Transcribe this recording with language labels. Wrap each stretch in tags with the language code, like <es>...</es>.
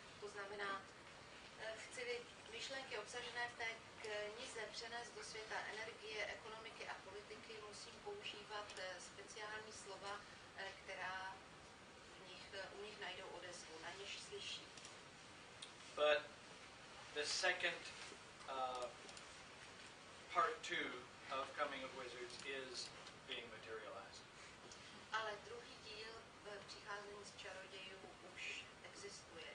<cs>To znamená, chci myšlenky obsažené v té knize přenést do světa energie, ekonomiky a politiky, musím používat speciální slova, která u nich najdou odezvu, na něž slyší.</cs> <en>But the second part 2 of Coming of Wizards is being materialized.</en> <cs>Ale druhý díl v přicházení z čarodějů už existuje.</cs>